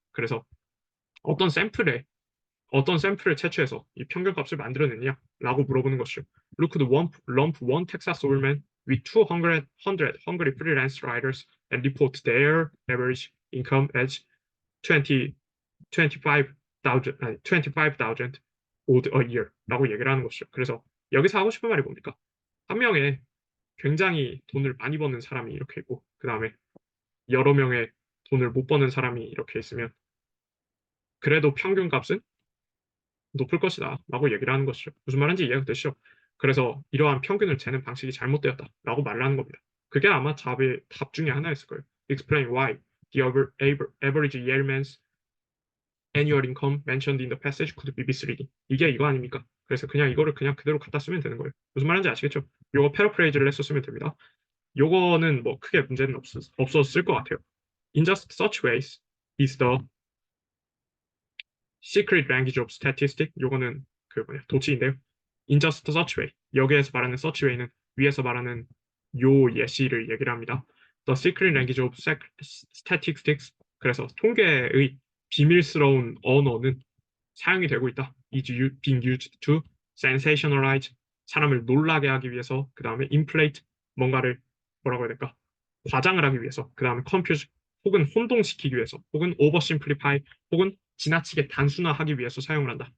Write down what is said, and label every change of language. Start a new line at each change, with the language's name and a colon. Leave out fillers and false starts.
Korean: 그래서 어떤 샘플을 채취해서 이 평균값을 만들어냈냐라고 물어보는 것이죠.
English: Look to lump one Texas woman with 200 hungry freelance writers and report their average income as 25,000 아니 25,000 odd a year라고
Korean: 얘기를 하는 것이죠. 그래서 여기서 하고 싶은 말이 뭡니까? 한 명의 굉장히 돈을 많이 버는 사람이 이렇게 있고 그 다음에 여러 명의 돈을 못 버는 사람이 이렇게 있으면 그래도 평균값은 높을 것이다 라고 얘기를 하는 것이죠. 무슨 말인지 이해가 되시죠? 그래서 이러한 평균을 재는 방식이 잘못되었다 라고 말을 하는 겁니다. 그게 아마 답 중에 하나였을 거예요.
English: Explain why the average yearman's annual income mentioned in the passage could be misleading.
Korean: 이게 이거 아닙니까? 그래서 그냥 이거를 그냥 그대로 갖다 쓰면 되는 거예요. 무슨 말인지 아시겠죠? 요거 패러프레이즈를 해서 쓰면 됩니다. 요거는 뭐 크게 문제는 없었을 것 같아요.
English: In just such ways is the secret language of statistic.
Korean: 요거는 그 뭐냐 도치인데요.
English: In just such way.
Korean: 여기에서 말하는 such way는 위에서 말하는 요 예시를 얘기를 합니다.
English: The secret language of statistics.
Korean: 그래서 통계의 비밀스러운 언어는 사용이 되고 있다.
English: is being used to sensationalize.
Korean: 사람을 놀라게 하기 위해서, 그 다음에 inflate, 뭔가를 뭐라고 해야 될까? 과장을 하기 위해서, 그 다음에 confuse, 혹은 혼동시키기 위해서, 혹은 oversimplify, 혹은 지나치게 단순화하기 위해서 사용을 한다.